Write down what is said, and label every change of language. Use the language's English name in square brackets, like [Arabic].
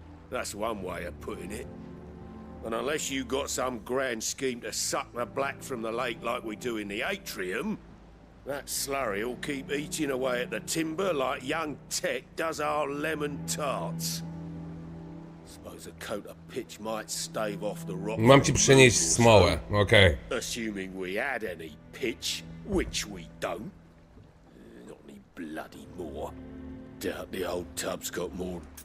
[English] That's one way of putting it. And unless you got some grand scheme to suck the black from the lake like we do in the atrium, that slurry'll keep eating away at the timber like young Tech does our lemon tarts. Suppose a coat of pitch might stave off the rock. [Polish] Mam ci przynieść smołę, okej. [English] Assuming we had any pitch, which we don't. Not any bloody more. Doubt the old tub's got more.